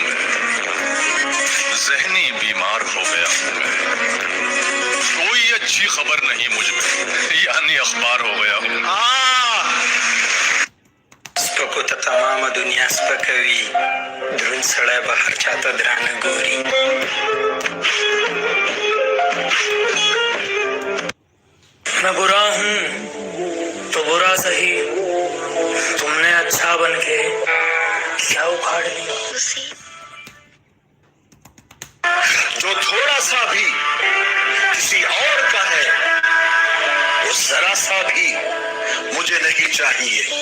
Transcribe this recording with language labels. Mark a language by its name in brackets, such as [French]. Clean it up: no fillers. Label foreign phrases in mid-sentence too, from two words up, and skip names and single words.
[Urdu] میں، ذہنی بیمار ہو گیا ہوں میں، کوئی اچھی خبر نہیں مجھ میں، یعنی اخبار ہو گیا ہوں. [Pashto] سپکو ته تمامه دنیا سپکوي، دروند سړی به هر چاته درانه ګوري. [Urdu] میں برا ہوں تو برا سہی، تم نے اچھا بن کے کیا اکھاڑ لیا. جو تھوڑا سا بھی کسی اور کا ہے وہ ذرا سا بھی مجھے نہیں چاہیے.